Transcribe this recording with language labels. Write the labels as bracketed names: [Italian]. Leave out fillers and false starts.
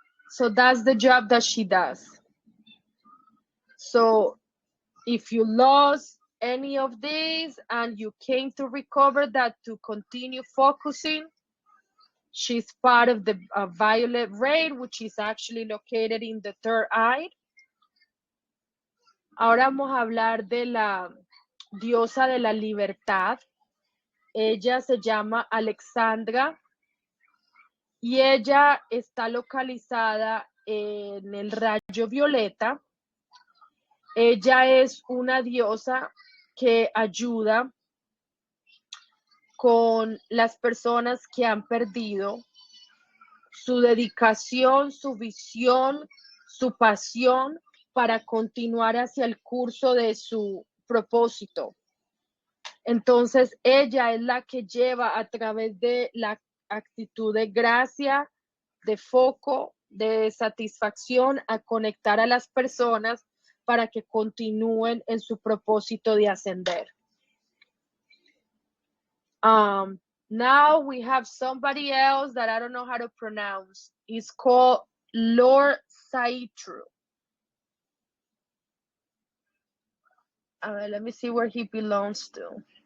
[English] So that's the job that she does. So if you lost any of these and you came to recover that to continue focusing, she's part of the Violet Raid, which is actually located in the third eye. [Spanish] Ahora vamos a hablar de la diosa de la libertad. Ella se llama Alexandra y ella está localizada en el rayo violeta. Ella es una diosa que ayuda con las personas que han perdido su dedicación, su visión, su pasión para continuar hacia el curso de su propósito. Entonces, ella es la que lleva a través de la actitud de gracia, de foco, de satisfacción a conectar a las personas para que continúen en su propósito de ascender. [English] Now we have somebody else that I don't know how to pronounce. It's called Lord Saitru. Let me see where he belongs to.